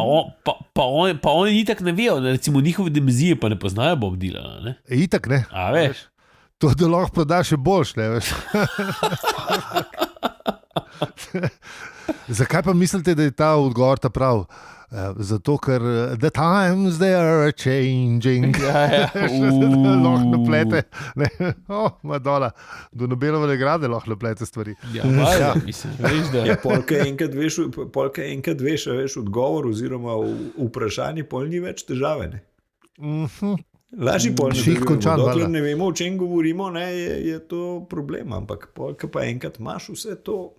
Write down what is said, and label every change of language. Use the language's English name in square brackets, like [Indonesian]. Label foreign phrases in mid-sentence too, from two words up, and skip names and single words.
[Slovenian] Pa oni itak ne vejo, da recimo njihove dimenzije pa ne poznajo Bob Dylana, ne. Itak ne. A veš. To, da lahko prodaš, je boljš, ne veš. Zakaj pa mislite, da je ta odgovor ta prav? Zato, ker [English] the times they are changing. [Slovenian] Lahko naplete. Madonna, do Nobelove nagrade lahko naplete stvari. Ja, mislim, veš, da. Ja, polka enkrat veš odgovor oziroma vprašanje, pol ni več težave, ne. Lažji dokler ne vemo, o čem govorimo, ne, je to problem, ampak polka pa enkrat imaš vse to.